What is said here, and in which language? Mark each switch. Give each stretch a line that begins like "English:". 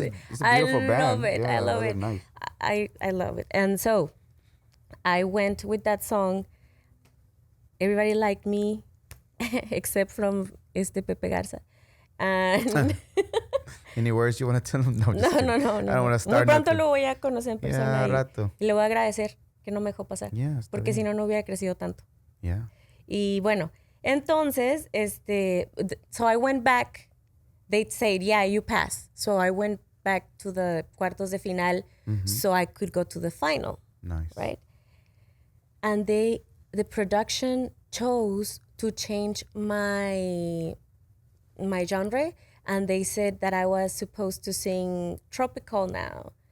English: It's a beautiful band. Love it. Yeah, I love it. Nice. I love it. And so I went with that song. Everybody liked me, except from Pepe Garza. And Any words you want to tell them? No. No. I don't want to start.
Spanish: Muy pronto lo voy a conocer en persona. Rato. Y le voy a agradecer que no me dejó pasar. Porque si no hubiera crecido tanto.
English: Yeah.
Spanish: Y bueno, entonces,
English: so I went back. They said, yeah, you passed. So I went back to the cuartos de final so I could go to the final. Nice. Right? And the production chose to change my genre, and they said that I was supposed to sing tropical now.